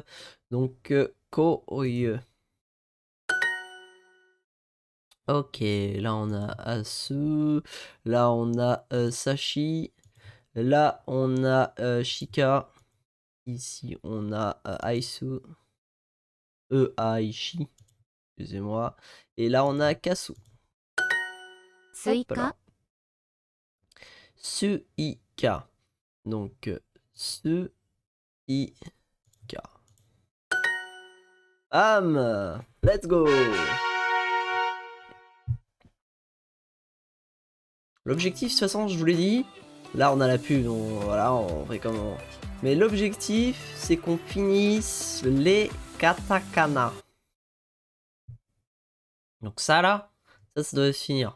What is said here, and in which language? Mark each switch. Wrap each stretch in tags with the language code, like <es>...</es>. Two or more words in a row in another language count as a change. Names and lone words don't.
<fr>Donc, Koi. Ok, là on a Asu. Là on a Sashi. Là on a Shika. Ici on a Aisu. Aishi. Excusez-moi. Et là on a Kasu. スイ Hop カ là. Suika. Donc Suika.</fr> <en>Bam! Let's go!</en> <fr>L'objectif, de toute façon, je vous l'ai dit. Là, on a la pub, donc voilà, on fait comme on... Mais l'objectif, c'est qu'on finisse les katakana. Donc ça, là, ça doit se finir.</fr>